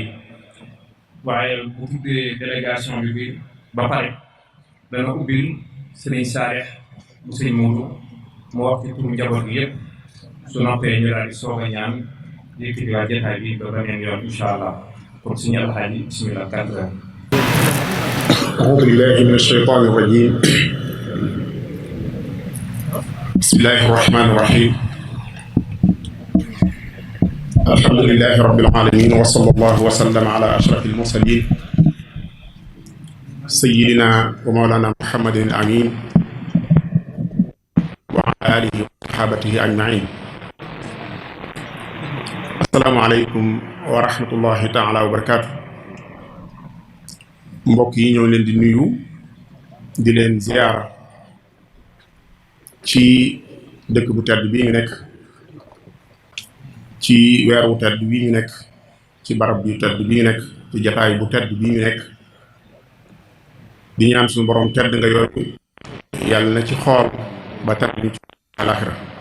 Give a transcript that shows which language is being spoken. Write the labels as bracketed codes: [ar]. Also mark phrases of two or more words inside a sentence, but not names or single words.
[wo] waaye bu tuddee délégation bi ba pare dana ubbil Serigne Saalix bu Serigne Muudu mu wax ci turu njaboot gi yëpp. su noppee ñu daal di soog a ñaan yëkkati waa jotaay bi ba beneen yoon [ar] إن شاء الله. [wo] kon suñu alxaaji bismillah kàddu ga. [ar] أعوذ بالله من الشيطان الرجيم. بسم الله الرحمن الرحيم. الحمد لله رب العالمين وصلى الله وسلم على أشرف المرسلين سيدنا ومولانا محمد الأمين وعلى آله وصحابته أجمعين. السلام عليكم ورحمة الله تعالى وبركاته. [wo] mbokk yi ñoo leen di nuyu di leen ziyaara ci dëkk bu tedd bii ñu nekk, ci weer wu tedd bii ñu nekk, ci barab bu tedd bii ñu nekk, ci jataay bu tedd bii ñu nekk, di ñaan suñu borom tedd nga yooyu yàlla na ci xool ba tedd ñu ci alaxira.